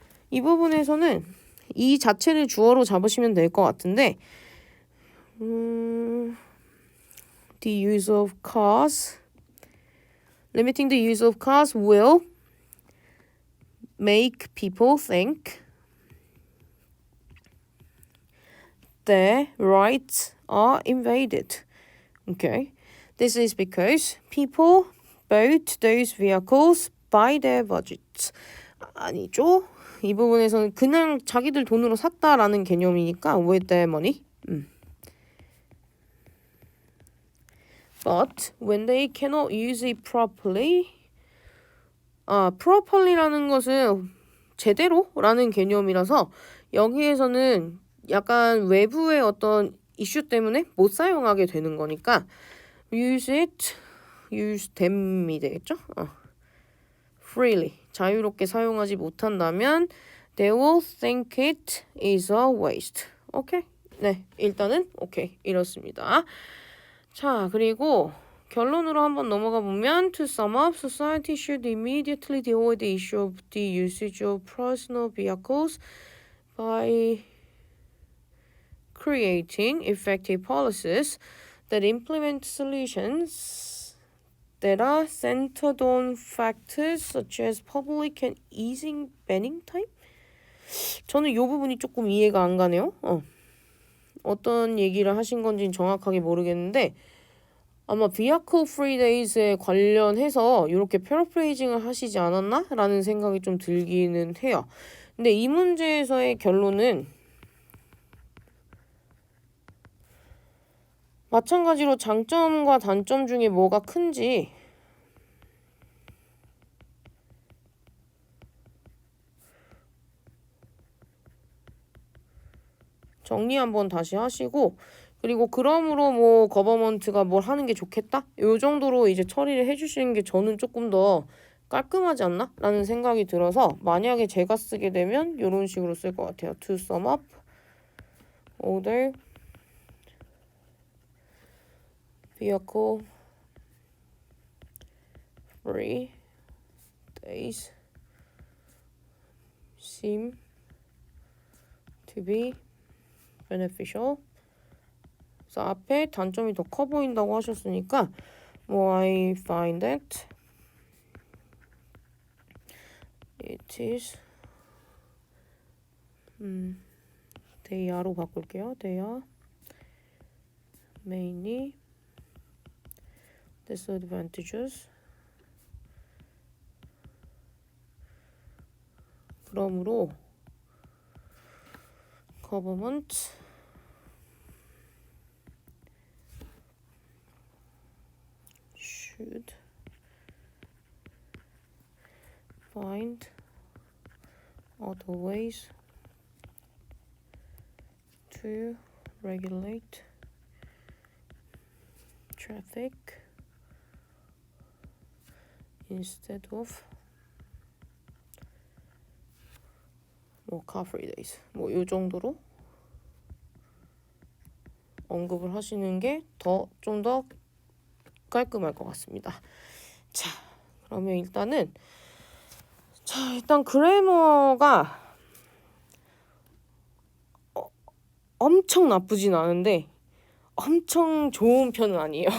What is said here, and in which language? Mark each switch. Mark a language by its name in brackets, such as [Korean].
[Korean] 이 부분에서는 이 자체를 주어로 잡으시면 될 것 같은데 [English] the use of cars, limiting the use of cars will make people think their rights are invaded. Okay. This is because people bought those vehicles by their budgets. [Korean] 아니죠. 이 부분에서는 그냥 자기들 돈으로 샀다라는 개념이니까 [English] with their money. But when they cannot use it properly, properly [Korean] 라는 것은 제대로라는 개념이라서 여기에서는 약간 외부의 어떤 이슈 때문에 못 사용하게 되는 거니까 [English] use them [Korean] 이 되겠죠? [English] freely, [Korean] 자유롭게 사용하지 못한다면 [English] they will think it is a waste. [Korean] 오케이? 네, 일단은 오케이 이렇습니다. 자, 그리고 결론으로 한번 넘어가 보면 [English] to sum up, society should immediately deal with the issue of the usage of personal vehicles by creating effective policies that implement solutions that are centered on factors such as public and easing banning time? [Korean] 저는 이 부분이 조금 이해가 안 가네요. 어떤 얘기를 하신 건지는 정확하게 모르겠는데 아마 vehicle free days에 관련해서 이렇게 패러프레이징을 하시지 않았나? 라는 생각이 좀 들기는 해요. 근데 이 문제에서의 결론은 마찬가지로 장점과 단점 중에 뭐가 큰지 정리 한번 다시 하시고 그리고 그러므로 뭐 거버먼트가 뭘 하는 게 좋겠다? 요 정도로 이제 처리를 해주시는 게 저는 조금 더 깔끔하지 않나? 라는 생각이 들어서 만약에 제가 쓰게 되면 이런 식으로 쓸 것 같아요. [English] To sum up, order, vehicle, free, days, seem to be beneficial. [Korean] 그래서 앞에 단점이 더 커 보인다고 하셨으니까 뭐 [English] I find that it is they are [Korean] 로 바꿀게요. [English] they are mainly disadvantages [Korean] 그러므로 [English] government should find other ways to regulate traffic instead of car free days. [Korean] 이 정도로 언급을 하시는 게 좀 더 깔끔할 것 같습니다. 자, 그러면 일단 그래머가 엄청 나쁘진 않은데 엄청 좋은 편은 아니에요.